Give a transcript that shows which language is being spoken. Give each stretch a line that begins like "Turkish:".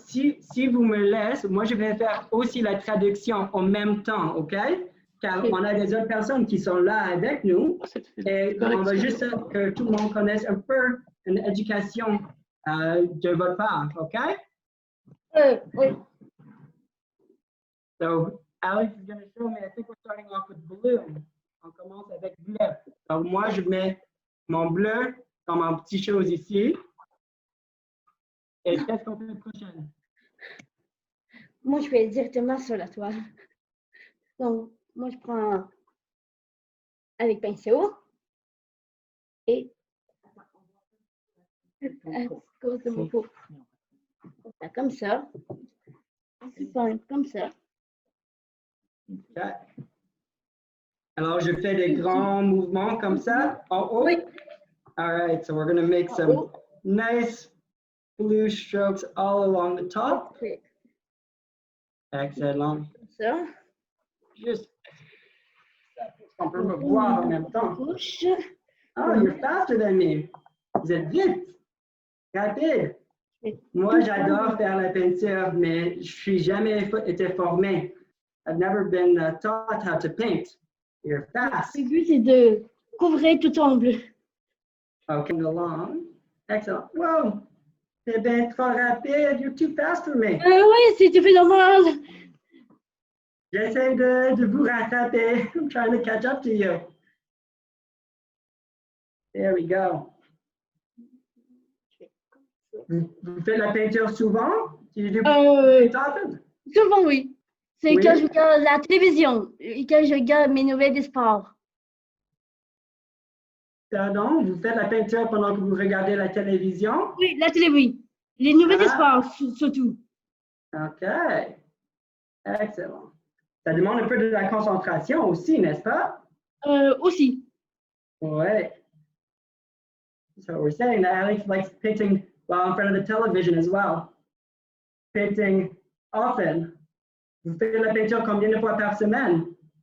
French: si vous me laissez, moi, je vais faire aussi la traduction en même temps, OK? Car on a des autres personnes qui sont là avec nous. Et on va juste que tout le monde connaisse un peu une éducation de votre part, OK? Oui.
English: So, Alex is going to show me, I think we're starting off with blue.
French: On commence avec bleu. Donc, moi, je mets mon bleu dans mon petit chose ici. Et qu'est-ce qu'on fait la prochaine? Moi, je fais directement sur la toile. Donc, moi, je prends avec pinceau et à cause de mon pot. Comme ça. Comme ça. Okay. Alors, je fais des grands mouvements comme ça en haut. Oui.
English: All right, so we're going to make some nice blue strokes all along the top. Excellent.
French: Comme ça. Juste, on peut me voir en même temps. Bouche.
English: Oh, you're faster than me.
French: Vous êtes vite, rapide. Moi, j'adore faire la peinture, mais je suis jamais été formé.
English: I've never been taught how to paint. You're fast.
French: Le but, c'est de couvrir tout en bleu.
English: Okay, along. Excellent.
French: Whoa, c'est bien trop rapide.
English: You're too fast for me.
French: Oui, c'est tout fait normal. J'essaie de vous rattraper.
English: I'm trying to catch up to you. There we go.
French: Vous faites la peinture souvent? Souvent, oui. C'est Oui. quand je regarde la télévision et quand je regarde mes nouvelles de sport. Pardon, vous faites la peinture pendant que vous regardez la télévision? Oui, la télé, oui. Les nouvelles de Ah. sport, surtout. OK. Excellent. Ça demande un peu de la concentration aussi, n'est-ce pas? Aussi. Oui.
English: So we're saying that Alex likes painting while in front of the television as well. Painting often.
French: Vous faites la peinture combien de fois par semaine?